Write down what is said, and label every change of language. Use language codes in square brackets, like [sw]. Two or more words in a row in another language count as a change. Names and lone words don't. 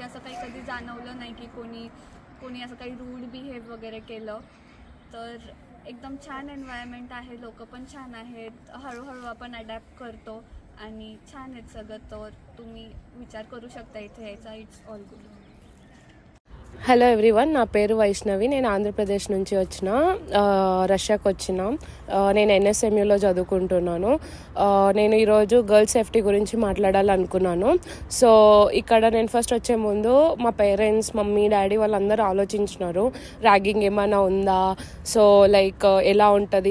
[mr] असं काही कधी जाणवलं नाही की कोणी असं काही [en] rude behave [mr] वगैरे केलं. तर एकदम छान एन्व्हायरमेंट आहे, लोक पण छान आहेत. हळूहळू आपण अडॅप्ट करतो आणि छान आहेत सगळं. तर तुम्ही विचार करू शकता इथे यायचा. [en] It's all good. Hello everyone, [te] నా పేరు వైష్ణవి. నేను ఆంధ్రప్రదేశ్ నుంచి వచ్చిన, రష్యాకి వచ్చిన. నేను NSMUలో చదువుకుంటున్నాను. నేను ఈరోజు [en] girls safety [te] గురించి మాట్లాడాలనుకున్నాను. సో ఇక్కడ నేను ఫస్ట్ వచ్చే ముందు మా [en] parents, mummy, daddy [te] వాళ్ళందరూ ఆలోచించినారు ర్యాగింగ్ ఏమైనా ఉందా, సో ఎలా ఉంటుంది.